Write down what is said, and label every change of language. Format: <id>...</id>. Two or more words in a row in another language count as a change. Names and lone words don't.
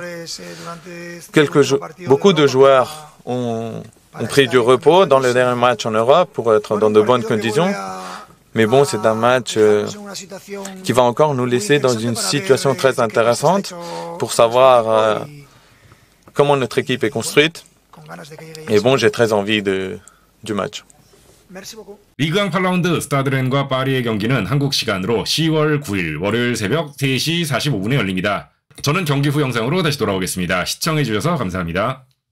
<fr>Beaucoup de joueurs ont pris du repos dans le dernier match en Europe pour être dans de bonnes conditions. Mais bon, c'est un match qui va encore nous laisser dans une situation très intéressante pour savoir comment notre équipe est construite. Et bon, j'ai très envie du match.</fr> <ko>리그 8라운드 스타드렌과 파리의 경기는 한국 시간으로 10월 9일 월요일 새벽 3시 45분에 열립니다. 저는 경기 후 영상으로 다시 돌아오겠습니다. 시청해주셔서 감사합니다.</ko>